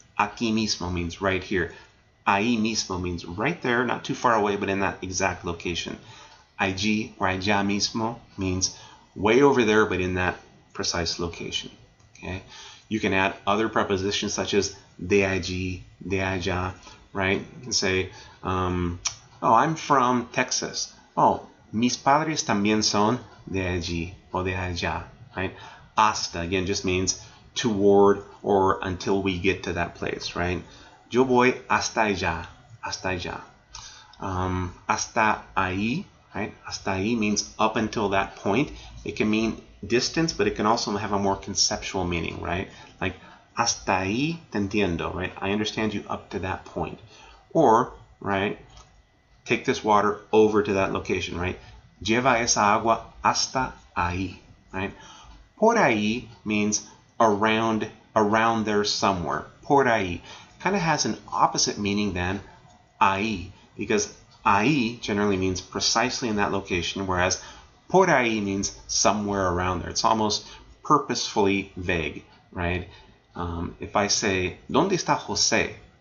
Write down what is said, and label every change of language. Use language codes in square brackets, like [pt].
[en] Aquí mismo means right here. Ahí mismo means right there, not too far away, but in that exact location. Allí or allá mismo means way over there, but in that precise location. Okay. You can add other prepositions such as de allí, de allá, right? You can say, oh, I'm from Texas. [es] Oh, mis padres también son de allí or de allá, right? [en] Hasta, again, just means toward or until we get to that place, right? [es] Yo voy hasta allá, hasta allá. Hasta ahí, right? [en] Hasta ahí means up until that point. It can mean distance, but it can also have a more conceptual meaning, right? [es] Like, hasta ahí te entiendo, right? [en] I understand you up to that point. Or, right, take this water over to that location, right? [es] Lleva esa agua hasta ahí, right? [en] Por ahí means around there somewhere. Por ahí kind of has an opposite meaning than ahí, because ahí generally means precisely in that location, whereas por ahí means somewhere around there. It's almost purposefully vague, right? If I say, [es] ¿Dónde está José?